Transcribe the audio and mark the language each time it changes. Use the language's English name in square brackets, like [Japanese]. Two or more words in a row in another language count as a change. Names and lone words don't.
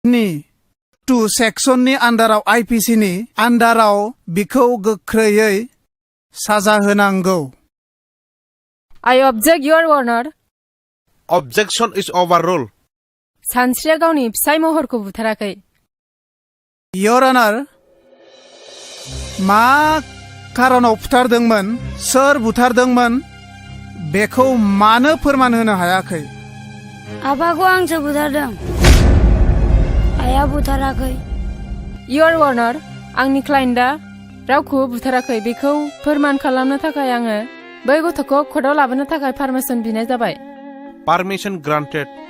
[Bodo] नि 2 सेक्सननि आन्डाराव IPC नि आन्डाराव बिखौ गोख्रैयै साजा होनांगौ। [English] I object, Your Honor. Objection is overruled. [Bodo] सानस्रिया गावनि फिसाय महरखौ बुथाराखै। [English] Your Honor, [Bodo] मा खारनाव बुथारदोंमोन, सोर बुथारदोंमोन, बेखौ मानो फोरमान होनो हायाखै? आफाखौ आंसो बुथारदों। आइया बुथाराखै। [English] Your Honor, [Bodo] आंनि क्लाइन्टआ रावखौबो बुथाराखै। बेखौ फोरमान खालामनो थाखाय आङो बै गथ'खौ कर्टआव लाबोनो थाखाय पारमिसन बिनाय जाबाय। [English] Permission granted.